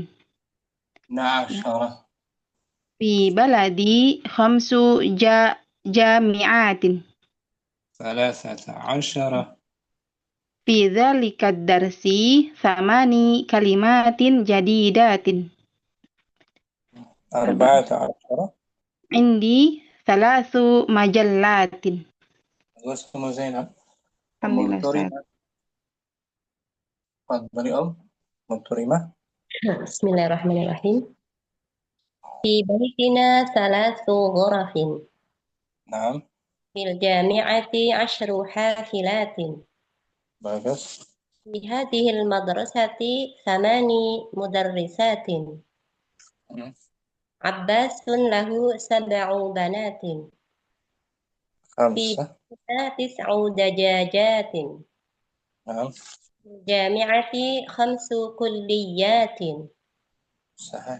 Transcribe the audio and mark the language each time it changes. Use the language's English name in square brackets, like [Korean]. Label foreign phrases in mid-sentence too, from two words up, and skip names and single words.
[Arabic] عشرة. في بلدي خمس جامعات. ثلاثة عشر. في ذلك الدرس ثماني كلمات جديدة. أربعة عشر. عندي ثلاث مجلات. [Indonesian] Bagus, Umu Zainab. [Arabic] الحمد لله، أستاذ. Muktorima. Tafadhali Muktorima. بسم الله الرحمن الرحيم. في بيتنا ثلاث غرف. Naam. في الجامعة 10 حافلات. [Indonesian] Bagus. [Arabic] في هذه المدرسة 8 مدرسات. عباس له 7 بنات. Fi خمسة. بيتنا 9 دجاجات. نعم. جامعتي 5 كليات. صحيح.